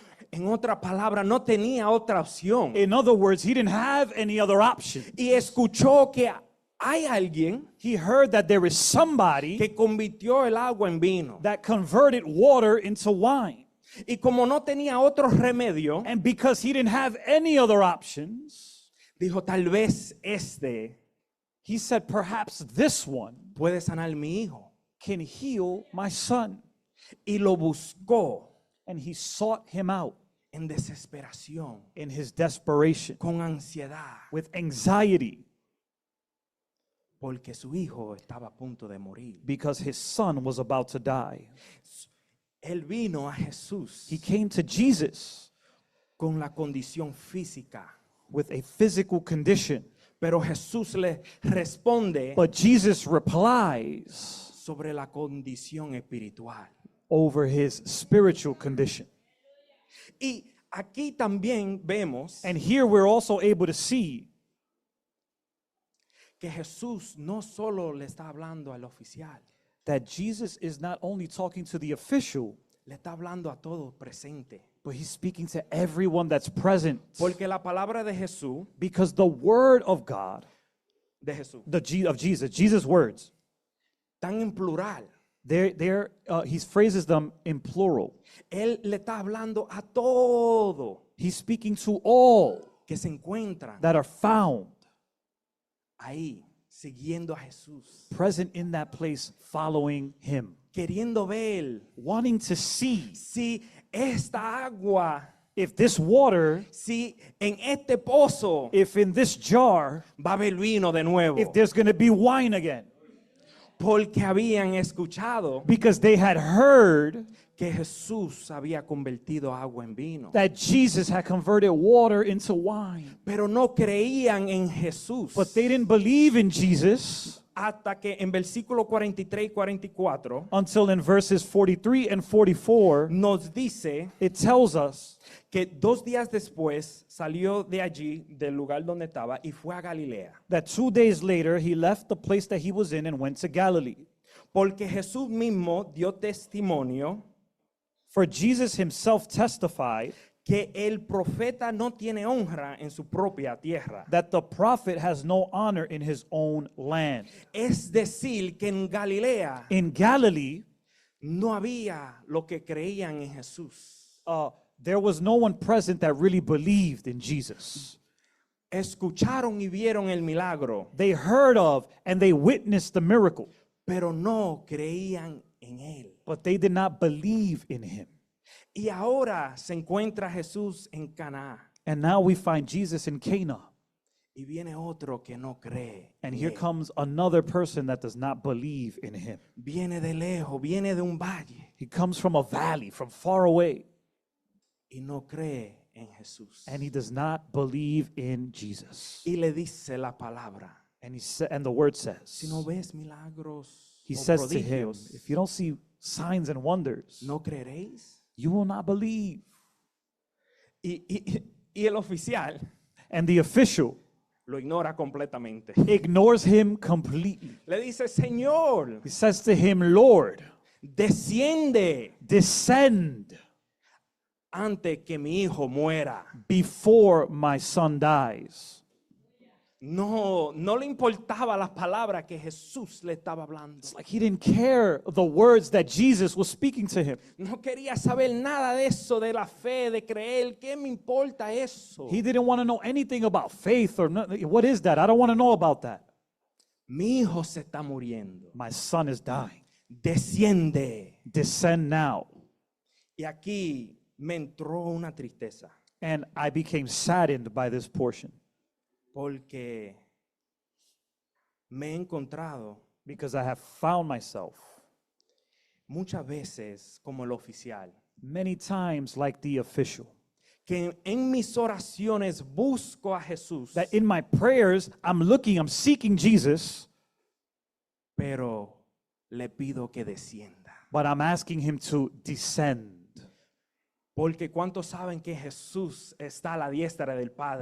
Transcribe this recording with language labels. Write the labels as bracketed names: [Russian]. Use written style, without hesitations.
[Spanish] En otra palabra, no tenía otra opción. [English] In other words, he didn't have any other option. [Spanish] Y escuchó que hay alguien [English] He heard that there is somebody [Spanish] que convirtió el agua en vino. [English] that converted water into wine. [Spanish] Y como no tenía otro remedio, [English] And because he didn't have any other options, [Spanish] dijo, tal vez este [English] he said, perhaps this one [Spanish] puede sanar mi hijo. [English] can heal my son. [Spanish] Y lo buscó [English] And he sought him out [Spanish] en desesperación, [English] in his desperation, [Spanish] con ansiedad, [English] with anxiety, [Spanish] porque su hijo estaba a punto de morir. [English] because his son was about to die. [Spanish] Él vino a Jesús [English] He came to Jesus [Spanish] con la condición física, [English] with a physical condition, [Spanish] pero Jesús le responde [English] but Jesus replies [Spanish] sobre la condición espiritual. [English] over his spiritual condition. [Spanish] Y aquí también vemos [English] And here we're also able to see [Spanish] que Jesús no solo le está hablando al oficial, [English] that Jesus is not only talking to the official, [Spanish] le está hablando a todo presente. [English] but he's speaking to everyone that's present. [Spanish] Porque la palabra de Jesús, [English] Because the word of God, [Spanish] de Jesús, [English] of Jesus' words, [Spanish] Están en plural. [English] He phrases them in plural. [Spanish] Él le está hablando a todo [English] He's speaking to all [Spanish] que se encuentran [English] that are found [Spanish] ahí, siguiendo a Jesús, [English] present in that place, following him, [Spanish] queriendo ver [English] wanting to see [Spanish] si esta agua, [English] if this water, [Spanish] si en este pozo [English] if in this jar, [Spanish] va a haber vino de nuevo. [English] if there's going to be wine again. [Spanish] Porque habían escuchado [English] Because they had heard [Spanish] que Jesús había convertido agua en vino. [English] that Jesus had converted water into wine. [Spanish] Pero no creían en Jesús. [English] But they didn't believe in Jesus [Spanish] Hasta que en versículo 43 y 44 [English] until in verses 43 and 44, [Spanish] nos dice [English] it tells us [Spanish] que 2 días después salió de allí, del lugar donde estaba, y fue a Galilea. [English] that 2 days later he left the place that he was in and went to Galilee. [Spanish] Porque Jesús mismo dio testimonio [English] For Jesus himself testified [Spanish] que el profeta no tiene honra en su propia tierra. [English] that the prophet has no honor in his own land. [Spanish] Es decir, que en Galilea [English] In Galilee, [Spanish] no había lo que creían en Jesús. [English] there was no one present that really believed in Jesus. [Spanish] Escucharon y vieron el milagro, [English] They heard of and they witnessed the miracle, [Spanish] pero no creían en él. [English] but they did not believe in him. [Spanish] Y ahora se encuentra Jesús en Caná [English] And now we find Jesus in Cana. [Spanish] y viene otro que no cree. [English] And [Spanish] en [English] here [Spanish] él. [English] comes another person that does not believe in him. [Spanish] Viene de lejos, viene de un valle [English] He comes from a valley, from far away, [Spanish] y no cree en Jesús. [English] and he does not believe in Jesus. [Spanish] Y le dice la palabra, [English] And the word says, [Spanish] si no ves milagros [English] he [Spanish] o [English] says to him, [Spanish] prodigios, [English] if you don't see signs and wonders, [Spanish] ¿no creeréis? [English] you will not believe. [Spanish] Y el oficial [English] And the official [Spanish] lo ignora completamente. [English] ignores him completely. [Spanish] Le dice, Señor, [English] He says to him, Lord, [Spanish] desciende [English] descend [Spanish] antes que mi hijo muera. [English] before my son dies. [Spanish] No le importaba las palabras que Jesús le estaba hablando. [English] It's like he didn't care the words that Jesus was speaking to him. [Spanish] No quería saber nada de eso, de la fe, de creer. ¿Qué me importa eso? [English] He didn't want to know anything about faith or what is that? I don't want to know about that. [Spanish] Mi hijo se está muriendo. [English] My son is dying. [Spanish] Desciende. [English] Descend now. [Spanish] Y aquí me entró una tristeza. [English] And I became saddened by this portion [Spanish] Porque me he encontrado [English] because I have found myself [Spanish] muchas veces como el oficial, [English] many times like the official, [Spanish] que en mis oraciones busco a Jesús, [English] that in my prayers I'm seeking Jesus, [Spanish] pero le pido que descienda. [English] but I'm asking him to descend. [Spanish] Porque ¿cuántos saben que Jesús está a la diestra del Padre?